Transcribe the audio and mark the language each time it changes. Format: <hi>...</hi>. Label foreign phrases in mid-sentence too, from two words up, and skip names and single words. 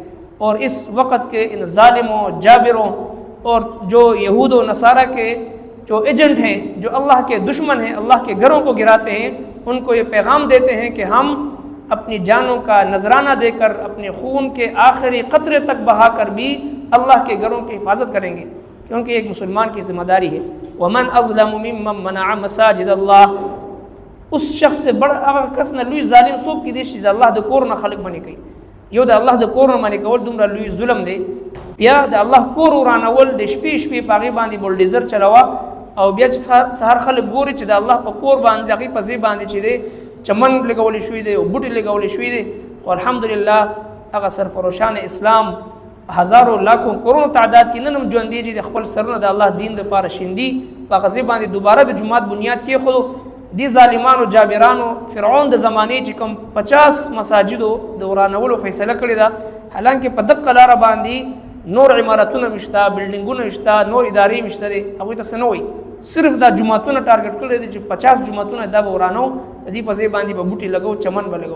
<ur>اور اس وقت کے ان ظالموں، جابروں اور جو یہود و نصارہ کے جو ایجنٹ ہیں، جو اللہ کے دشمن ہیں، اللہ کے گھروں کو گراتے ہیں، ان کو یہ پیغام دیتے ہیں کہ ہم اپنی جانوں کا نذرانہ دے کر اپنے خون کے آخری قطرے تک بہا کر بھی اللہ کے گھروں کی حفاظت کریں گے، کیونکہ ایک مسلمان کی ذمہ داری ہے.</ur> <ar>ومن اظلم ممن منع مساجد اللہ،</ar> <ur>اس شخص سے بڑا</ur> <ps>هغه کس نه لوی ظالم څوک کیدی شي چې الله د کور نه خلق باندې کوي. یو د الله د کور نه باندې کول دومره لوی ظلم دی، بیا د الله کور ورانول د شپې په هغې باندې بولډیزر چلوه، او بیا چې سهار خلک ګوري چې د الله په کور باندې هغې په ځای باندې چې دی چمن لګولی شوي دی او بوټي لګولی شوي دی. خو الحمدلله هغه سرفروشان اسلام هزارو</ps> <ur>لاکھوں کروڑوں</ur> <ps>تعداد کې نن هم ژوندي دي، د خپل سرونه د الله دین دپاره شیندي، په هغه ځای باندې دوباره د جومات بنیاد کېښودو. دی ظالمانو جابرانو فرعون د زمانې چې کوم 50 مساجدو د ورانولو فیصله کړې ده، حالانکه په دقه لاره باندې نور عمارتونه مشته، بلډینګونه مشته، نور ادارې مشته دي، هغوی ته څه نه وایي، صرف دا جوماتونه ټارګټ کړی دی چې 50 جوماتونه دا به ورانو، د دې په ځای باندې به بوټي لګو، چمن به لګو.</ps>